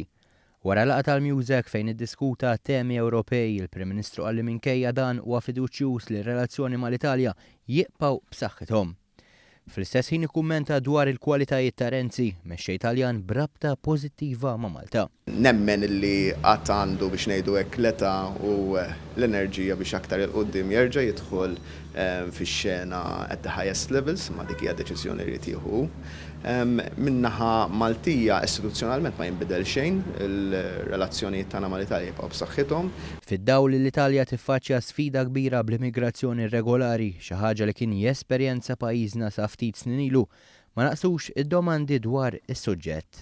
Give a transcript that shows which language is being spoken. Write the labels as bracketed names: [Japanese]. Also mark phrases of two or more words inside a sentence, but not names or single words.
[Maltese] Wara laqgħa tal-Musek fejn iddiskuta temi Ewropej, il-Prim Ministru qal li minkejja dan huwa fiduċjuż li r-relazzjoni mal-Italja jibqgħu b'saħħithom. Fl-istess ħin ikkummenta dwar il-kwalitajiet ta' Renzi, mexxej Taljan b'rabta pożittiva ma' Malta. Nemmen li qatt għandu biex ngħidu hekk l-età u l-enerġija biex aktar il-qudiem jerġa' jidħol fix-xena [English] at the highest levels, [Maltese] ma dik hija deċiżjoni li tieħu. Min-naħa Maltija istituzzjonalment ma jinbidel xejn, il-relazzjonijiet tagħna mal-Italja jibqgħu b'saħħithom. Fid-dawl li l-Italja tiffaċċja sfida kbira bl-immigrazzjoni irregolari, xi ħaġa li kien jesperjenza pajjiżna sa ftit snin ilu, ma naqsux id-domandi dwar is-suġġett.